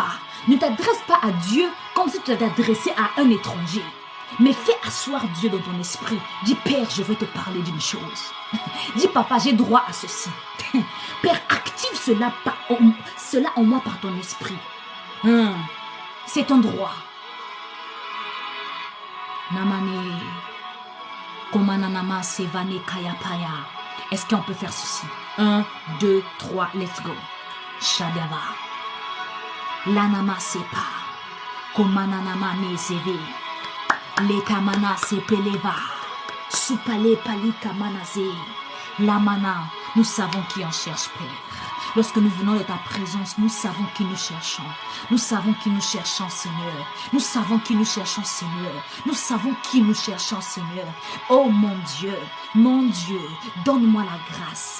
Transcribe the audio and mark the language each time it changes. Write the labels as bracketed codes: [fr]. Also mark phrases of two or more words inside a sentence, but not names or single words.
[fr] Ne t'adresse pas à Dieu comme si tu t'adressais à un étranger. Mais fais asseoir Dieu dans ton esprit. Dis, Père, je veux te parler d'une chose. Dis, papa, j'ai droit à ceci. Père, active cela en moi par ton esprit. C'est ton droit. Namane. Komananama sevane kayapaya. Est-ce qu'on peut faire ceci? 1, 2, 3, [en] let's go. Shadava. Lanama sepa. Komananama ne seve. Lekamana sepeleva. Supale palika manaze. Lamana. [fr] Nous savons qui en cherche, Père. Lorsque nous venons de ta présence, nous savons qui nous cherchons. Nous savons qui nous cherchons, Seigneur. Nous savons qui nous cherchons, Seigneur. Nous savons qui nous cherchons, Seigneur. Oh mon Dieu, donne-moi la grâce.